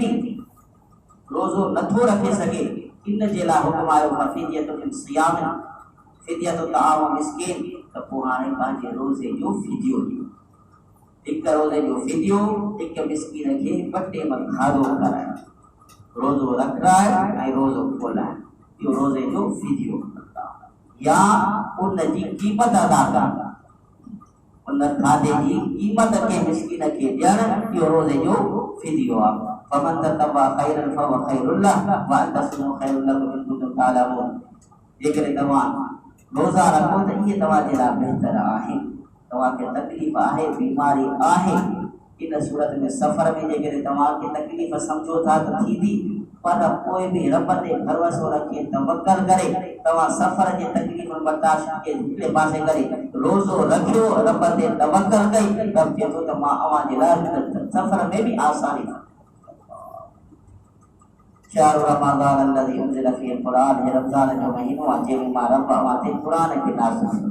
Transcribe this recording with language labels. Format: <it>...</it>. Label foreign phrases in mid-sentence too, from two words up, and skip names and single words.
<sd>बि रोज़ो नथो रखे सघे, इन जे लाइ हुकुम आयो</sd> <ar>فدية من صيام, فدية طعام مسكين,</ar> <sd>त पोइ हाणे पंहिंजे रोज़े जो फ़िदियो ॾियो, हिकु रोज़े जो फ़िदियो, हिकु मिस्कीन खे ॿ टेम खाधो कराए, रोज़ो रखाए ऐं रोज़ो खोलाए, इहो रोज़े जो फ़िदियो, या उन जी क़ीमत अदा करणु, उन खाधे जी क़ीमत के मिस्कीन खे ॾियणु, इहो रोज़े जो फ़िदियो आहे।</sd> <ar>فمن تطوع خيرا فهو خير له وأن تصوموا خير لكم إن كنتم تعلمون.</ar> <sd>जेकॾहिं तव्हां रोज़ा रखो त इहे तव्हां जे लाइ बहितर आहे, तव्हांखे तकलीफ़ आहे, बीमारी आहे, इन सूरत में सफ़र में जेकॾहिं तव्हांखे तकलीफ़ सम्झो था त थींदी, पर पोइ बि रब ते भरोसो रखे तवक्कल करे तव्हां सफ़र जे तकलीफ़ बर्दाश्त खे हिकिड़े पासे करे रोज़ो रखियो, रब ते तवक्कल कई, रब चए थो त मां अव्हां जे लाइ सफ़र में बि आसानी</sd> <ar>شهر رمضان الذي أنزل فيه القرآن,</ar> <sd>हे रमज़ान जो महीनो आहे जंहिंमें मां रब अव्हां ते क़ुरान खे नाज़िल कयो।</sd>